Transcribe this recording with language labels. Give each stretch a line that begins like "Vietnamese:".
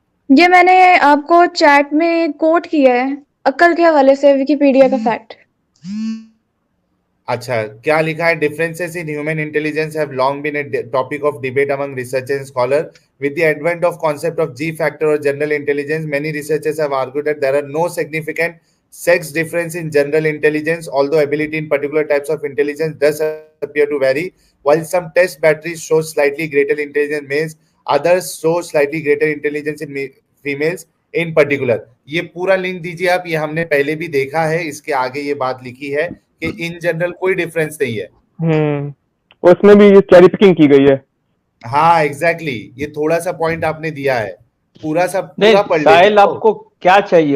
Hindi: ये मैंने आपको चैट में कोट किया है, अक्ल के हवाले से विकिपीडिया का फैक्ट। अच्छा, क्या लिखा है?
English: Differences in human intelligence have long been a topic of debate among researchers and scholar with the advent of concept of G factor or general intelligence. Many researchers have argued that there are no significant sex difference in general intelligence, although ability in particular types of intelligence does appear to vary. While some test batteries show slightly greater intelligence in males, others show slightly greater intelligence in females in particular.
Hindi: ये पूरा link दीजिए आप, ये हमने पहले भी देखा है, इसके आगे ये बात लिखी है कि इन जनरल कोई डिफरेंस नहीं है। और इसमें भी ये चेरी पिकिंग की गई है। हाँ एग्जैक्टली, ये थोड़ा सा पॉइंट आपने दिया है, पूरा सा नहीं पूरा पढ़ लेते साहिल, आपको क्या चाहिए?